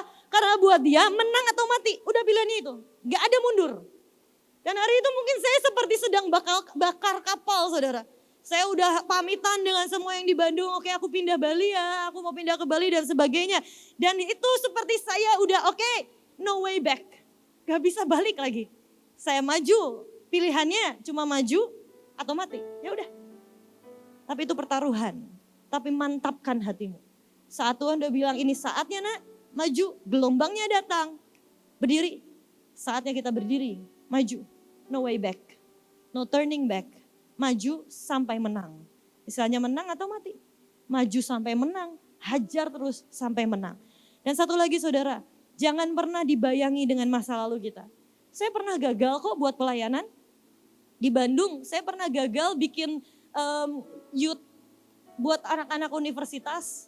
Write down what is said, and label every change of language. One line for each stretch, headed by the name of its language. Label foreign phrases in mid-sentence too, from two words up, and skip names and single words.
Indonesian: Karena buat dia menang atau mati, udah pilihannya itu. Gak ada mundur. Dan hari itu mungkin saya seperti sedang bakar kapal saudara. Saya udah pamitan dengan semua yang di Bandung, oke aku pindah Bali ya, aku mau pindah ke Bali dan sebagainya. Dan itu seperti saya udah oke,
English: no way back.
Indonesian: Gak bisa balik lagi. Saya maju, pilihannya cuma maju atau mati. Ya udah. Tapi itu pertaruhan. Tapi mantapkan hatimu. Saat Tuhan udah bilang ini saatnya nak, maju. Gelombangnya datang. Berdiri. Saatnya kita berdiri. Maju.
English: No way back. No turning back.
Indonesian: Maju sampai menang. Istilahnya menang atau mati. Maju sampai menang. Hajar terus sampai menang. Dan satu lagi saudara. Jangan pernah dibayangi dengan masa lalu kita. Saya pernah gagal kok buat pelayanan. Di Bandung saya pernah gagal bikin youth buat anak-anak universitas.